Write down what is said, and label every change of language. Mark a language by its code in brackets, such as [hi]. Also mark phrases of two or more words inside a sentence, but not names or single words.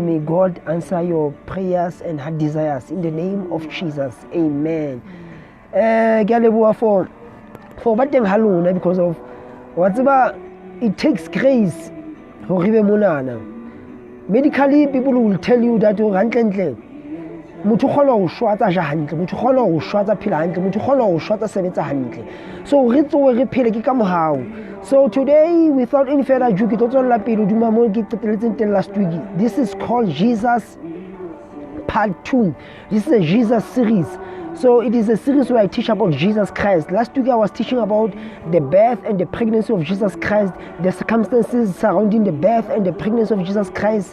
[en] May God answer your prayers and heart desires in the name of Jesus. Amen. For [st] bateng halona, [en] because of whatever it takes grace. Medically, people will tell you that [st] motho kgona go shwatsa ja hantle, motho kgona go shwatsa phela hantle, motho kgona go shwatsa sebetsa hantle. So re tsowe re phele ke ka mohau. [en] So today, without any further ado, [st] ke tlo tswela pele duma mo ke qeteletseng teng [en] last week. This is called Jesus Part 2. This is a Jesus series. So it is a series where I teach about Jesus Christ. Last week I was teaching about the birth and the pregnancy of Jesus Christ, the circumstances surrounding the birth and the pregnancy of Jesus Christ.